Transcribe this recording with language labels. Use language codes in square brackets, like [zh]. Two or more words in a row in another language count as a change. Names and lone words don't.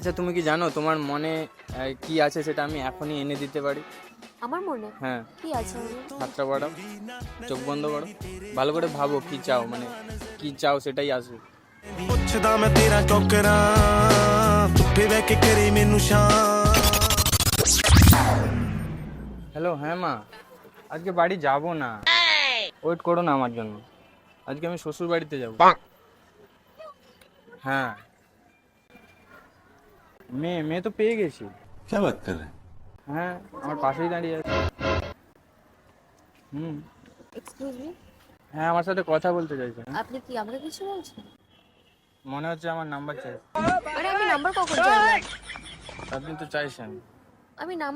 [bn] আচ্ছা তুমি কি জানো তোমার মনে কি আছে সেটা আমি এখনই এনে দিতে পারি? আমার মনে হ্যাঁ, কি আছে? হাতটা বাড়াও, চোখ বন্ধ করো, ভালো করে ভাবো কি চাও, মানে কি চাও সেটাই আসবে। [pa] ਪੁੱਛਦਾ ਮੈਂ ਤੇਰਾ ਕਿਉਂ ਕਰਾਂ ਧੁੱਪੇ ਬਹਿ ਕੇ ਕਰੇ ਮੈਨੂੰ ਸ਼ਾਂ [bn] হ্যালো, হ্যাঁ মা, আজকে বাড়ি যাব না, ওয়েট করো না আমার জন্য। আজকে আমি শ্বশুর বাড়িতে যাব। হ্যাঁ, মেয়ে তো পেয়ে গেছি। [hi] क्या बात कर रहे हैं [bn] হ্যাঁ, আমার পাশেই দাঁড়িয়ে আছে। হুম, [en] excuse me, [bn] হ্যাঁ আমার সাথে কথা বলতে চাইছে। আপনি কি আমাকে কিছু বলছেন? মনে হচ্ছে আমার নাম্বার চাই। আরে আমি নাম্বার কখন চাইলাম? আপনি তো চাইছেন। আমি নাম্বার